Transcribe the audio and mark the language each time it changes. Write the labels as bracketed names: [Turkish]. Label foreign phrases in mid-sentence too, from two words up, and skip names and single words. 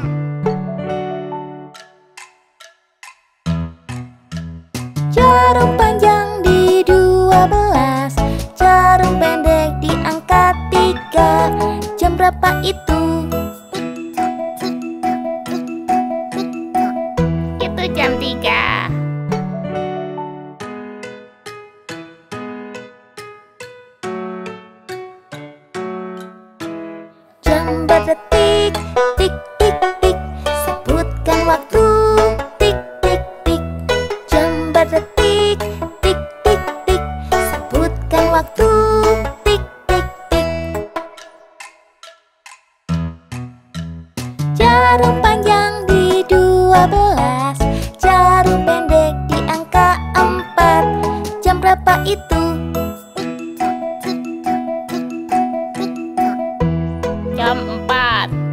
[Indonesian] Jarum panjang di 12, jarum pendek di angka 3. Jam berapa itu? Itu jam 3. Jam berdetik, tik tik tik, sebutkan waktu, tik tik tik. Jam berdetik, tik tik tik, sebutkan waktu, tik tik tik. Jarum panjang di 12, jarum pendek di angka 4. Jam berapa itu? Jam 4.